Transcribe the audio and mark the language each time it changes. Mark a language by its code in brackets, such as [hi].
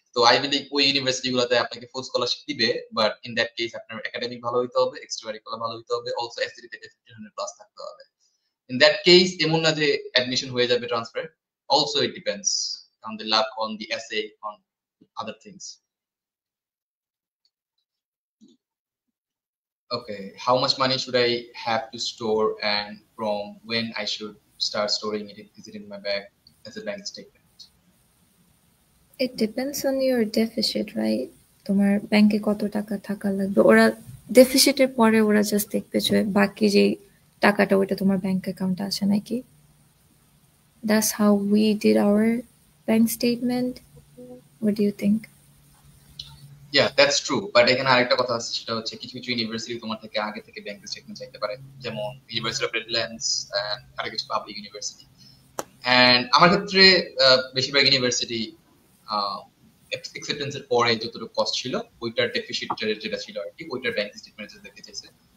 [bn] তো Ivy League ওই university গুলোতে আপনাকে ফুল স্কলারশিপ দিবে, বাট ইন দ্যাট কেস আপনার একাডেমিক ভালো হইতে হবে, এক্সট্রা কারিকুলার ভালো হইতে হবে, অলসো এসসিটি থেকে 1500 প্লাস থাকতে হবে। ইন দ্যাট কেস এমন না যে অ্যাডমিশন হয়ে যাবে transfer, [en] also it depends on the luck, [bn] on the SA, on other things. [en] Okay, how much money should I have to store, and from when I should start storing it? Is it in my bag as a bank statement? It depends on your deficit, right? [bn] তোমার ব্যাংকে কত টাকা থাকা লাগবে। ওরা ডেফিসিটের পরে ওরা just দেখবে যে বাকি যে টাকাটা ওটা তোমার ব্যাংক অ্যাকাউন্টে আছে নাকি। [en] That's how we did our bank statement. What do you think? Yeah, that's true, but [bn] এখানে আরেকটা কথা আছে, সেটা হচ্ছে কিছু কিছু ইউনিভার্সিটি তোমার থেকে আগে থেকে ব্যাংক স্টেটমেন্ট চাইতে পারে, যেমন ইউনিভার্সিটি অফ রেডল্যান্ডস এন্ড আরো কিছু পাবলিক ইউনিভার্সিটি। এন্ড আমার ক্ষেত্রে বেশিরভাগ ইউনিভার্সিটি অ্যাকসেপ্টেন্সের পরে যতটুকু কস্ট ছিল ওইটার ডেফিসিট যেটা ছিল আর কি, ওইটার ব্যাংক স্টেটমেন্ট দেখতে চাইছে।